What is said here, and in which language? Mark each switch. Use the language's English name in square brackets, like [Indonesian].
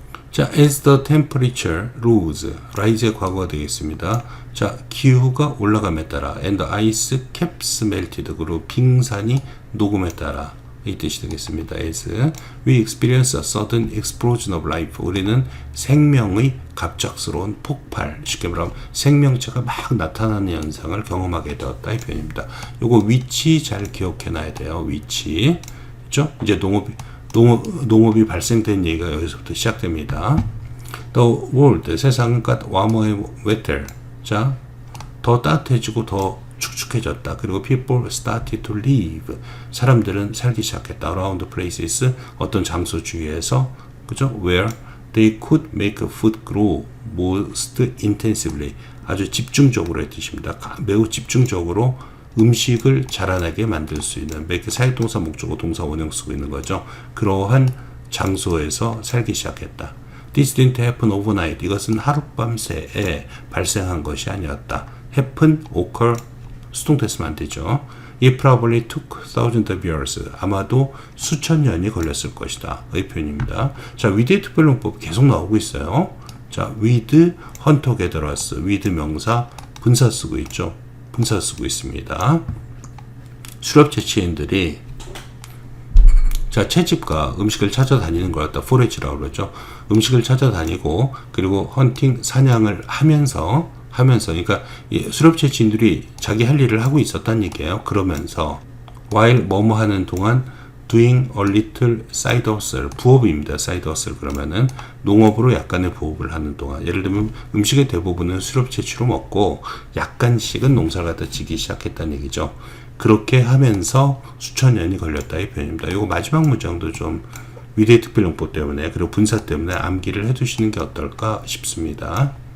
[Korean] 자, [English] as the temperature rose, [Korean] rise의 과거가 되겠습니다. 자, 기후가 올라감에 따라, [English] and the ice caps melted, [Korean] 그리고 빙산이 녹음에 따라, 이 뜻이 되겠습니다. [English] as we experience a sudden explosion of life, [Korean] 우리는 생명의 갑작스러운 폭발, 쉽게 말하면 생명체가 막 나타나는 현상을 경험하게 되었다. 이 표현입니다. 요거 위치 잘 기억해 놔야 돼요. 위치. 그렇죠? 이제 농업이 발생된 얘기가 여기서부터 시작됩니다. [English] The world, [Korean] 세상은 [English] got warmer and wetter. [Korean] 자, 더 따뜻해지고 더 축축해졌다. 그리고 [English] people started to live. [Korean] 사람들은 살기 시작했다. [English] around places, [Korean] 어떤 장소 주위에서, 그죠? [English] where they could make food grow most intensively. [Korean] 아주 집중적으로의 뜻입니다. 매우 집중적으로 음식을 자라나게 만들 수 있는, make 사역동사 목적어 동사 원형 쓰고 있는 거죠. 그러한 장소에서 살기 시작했다. [English] This didn't happen overnight. [Korean] 이것은 하룻밤새에 발생한 것이 아니었다. happen, occur, 수동됐으면 안 되죠. [English] It probably took thousands of years. [Korean] 아마도 수천 년이 걸렸을 것이다. 의 표현입니다. 자, with 특별용법 계속 나오고 있어요. 자, with, 헌터 게더러스, with 명사, 분사 쓰고 있죠. 분사 쓰고 있습니다. 수렵 채취인들이 자, 채집과 음식을 찾아다니는 걸 갖다 포레지라고 그러죠. 음식을 찾아다니고 그리고 헌팅, 사냥을 하면서 그러니까 수렵 채취인들이 자기 할 일을 하고 있었다는 얘기예요. 그러면서 while 뭐뭐 하는 동안 [English] doing a little side hustle, [Korean] 부업입니다. side hustle 그러면은 농업으로 약간의 부업을 하는 동안, 예를 들면 음식의 대부분은 수렵 채취로 먹고 약간씩은 농사를 갖다 지기 시작했다는 얘기죠. 그렇게 하면서 수천 년이 걸렸다 이 표현입니다. 이거 마지막 문장도 좀 위대의 특별용법 때문에 그리고 분사 때문에 암기를 해두시는 게 어떨까 싶습니다.